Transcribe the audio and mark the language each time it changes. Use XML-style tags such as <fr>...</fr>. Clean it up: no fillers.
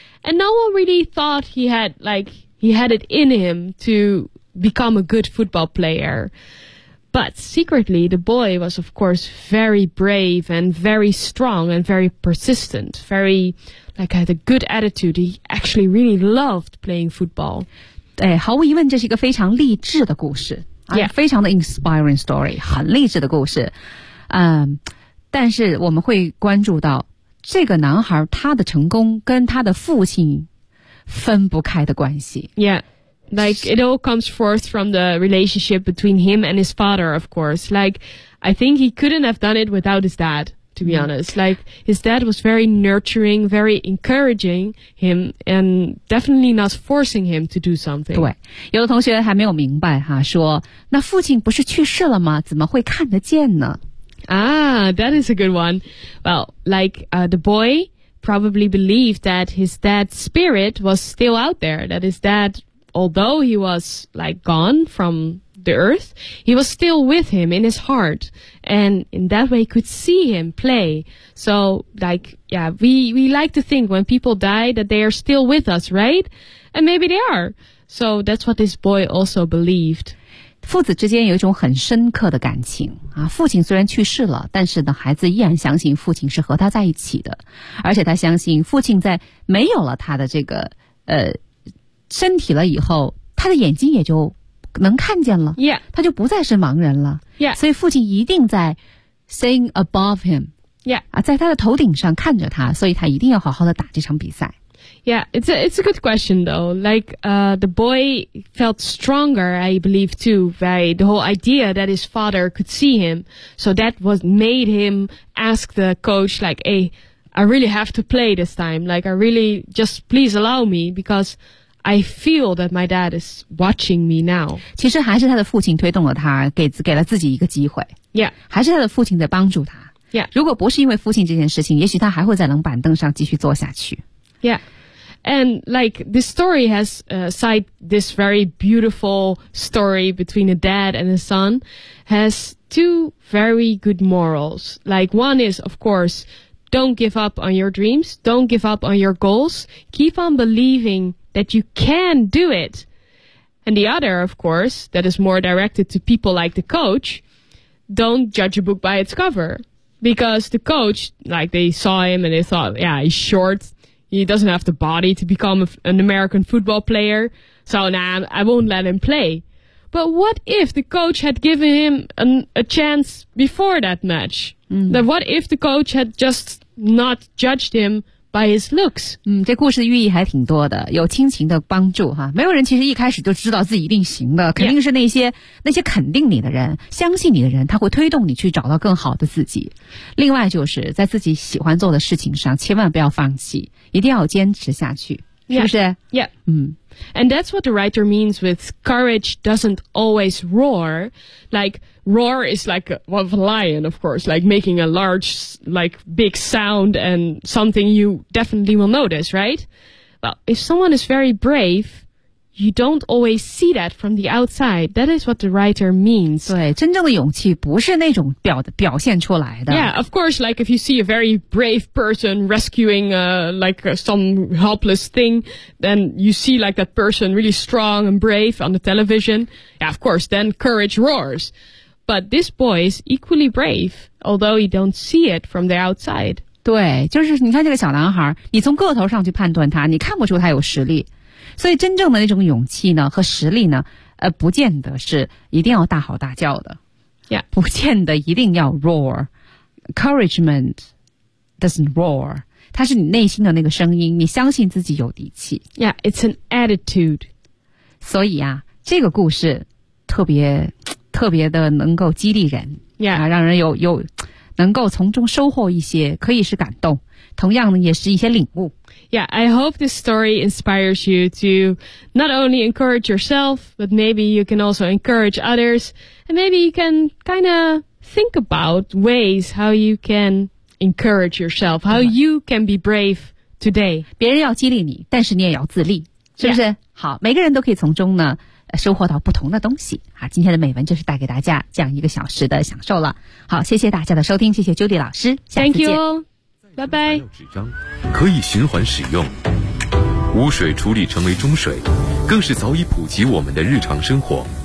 <en>And no one really thought he had it in him to become a good football player. But secretly, the boy was, of course, very brave and very strong and very persistent, very... Like, had a good attitude. He actually really loved playing football.</en> <zh>对，毫无疑问，这是一个非常励志的故事。</zh> <en>Yeah.</en> <zh>非常的</zh> <en>inspiring story,</en> <zh>很励志的故事。但是我们会关注到这个男孩他的成功跟他的父亲分不开的关系。</zh> <en>Yeah, like it all comes forth from the relationship between him and his father, of course. Like, I think he couldn't have done it without his dad. To be honest, like his dad was very nurturing, very encouraging him, and definitely not forcing him to do something.</en> <zh>对，有的同学还没有明白哈，说那父亲不是去世了吗？怎么会看得见呢？</zh> <en>Ah, that is a good one. Well, like the boy probably believed that his dad's spirit was still out there. That his dad, although he was like gone from. The earth, he was still with him in his heart, and in that way could see him play. So, like, yeah, we like to think when people die that they are still with us, right? And maybe they are. So that's what this boy also believed.</en> <zh>父子之间有一种很深刻的感情啊。父亲虽然去世了，但是呢，孩子依然相信父亲是和他在一起的，而且他相信父亲在没有了他的这个身体了以后，他的眼睛也就。能看见了、</zh> <en>yeah.</en> <zh>他就不再是盲人了、</zh> <en>yeah.</en> <zh>所以父亲一定在</zh> <en>seeing above him、 yeah.</en> <zh>啊、在他的头顶上看着他所以他一定要好好的打这场比赛</zh> <en>Yeah, it's a good question though Like the boy felt stronger I believe too by the whole idea that his father could see him So that was made him ask the coach like Hey, I really have to play this time Like I really just please allow me becauseI feel that my dad is watching me now.</en> <zh>其实还是他的父亲推动了他，给了自己一个机会。</zh> <en>Yeah.</en> <zh>还是他的父亲在帮助他。</zh> <en>Yeah.</en> <zh>如果不是因为父亲这件事情，也许他还会在冷板凳上继续坐下去。</zh> <en>Yeah. And like the story has cite this very beautiful story between a dad and a son has two very good morals. Like one is, of course, don't give up on your dreams. Don't give up on your goals. Keep on believing that you can do it. And the other, of course, that is more directed to people like the coach, don't judge a book by its cover. Because the coach, like they saw him and they thought, yeah, he's short. He doesn't have the body to become an American football player. So nah, I won't let him play. But what if the coach had given him a chance before that match? Mm. Then what if the coach had just not judged him by his looks?</en> <zh>这故事的寓意还挺多的，有亲情的帮助哈。没有人其实一开始就知道自己一定行的，肯定是那些肯定你的人，相信你的人，他会推动你去找到更好的自己。另外就是在自己喜欢做的事情上，千万不要放弃，一定要坚持下去，是不是？</zh> <en>Yeah. And that's what the writer means with courage doesn't always roar. Like, roar is like a lion, of course, like making a large, like big sound and something you definitely will notice, right? Well, if someone is very brave, you don't always see that from the outside. That is what the writer means.</en> <zh>对，真正的勇气不是那种表现出来的。</zh> <en>Yeah, of course, like if you see a very brave person rescuing some helpless thing, then you see like that person really strong and brave on the television. Yeah, of course, then courage roars. But this boy is equally brave, although you don't see it from the outside.</en> <zh>对，就是你看这个小男孩，你从个头上去判断他，你看不出他有实力。所以真正的那种勇气呢和实力呢不见得是一定要大吼大叫的。</zh> <en>Yeah.</en> <zh>不见得一定要</zh> <en>roar. Encouragement doesn't roar.</en> <zh>它是你内心的那个声音，你相信自己有底气。</zh> <en>Yeah, it's an attitude.</en> <zh>所以啊这个故事特别特别的能够激励人。</zh> <en>Yeah.</en> <zh>啊、让人有能够从中收获一些，可以是感动，同样呢也是一些领悟。</zh> <en>Yeah, I hope this story inspires you to not only encourage yourself, but maybe you can also encourage others. And maybe you can kind of think about ways how you can encourage yourself, how you can be brave today.</en> <zh>别人要激励你，但是你也要自立，是不是？</zh> <en>Yeah.</en> <zh>好，每个人都可以从中呢收获到不同的东西。好，今天的美文就是带给大家这样一个小时的享受了。好，谢谢大家的收听，谢谢 Judy 老师，下次见。</zh> <en>Thank you.</en> <zh>拜拜。纸张可以循环使用，污水处理成为中水，更是早已普及我们的日常生活。</zh>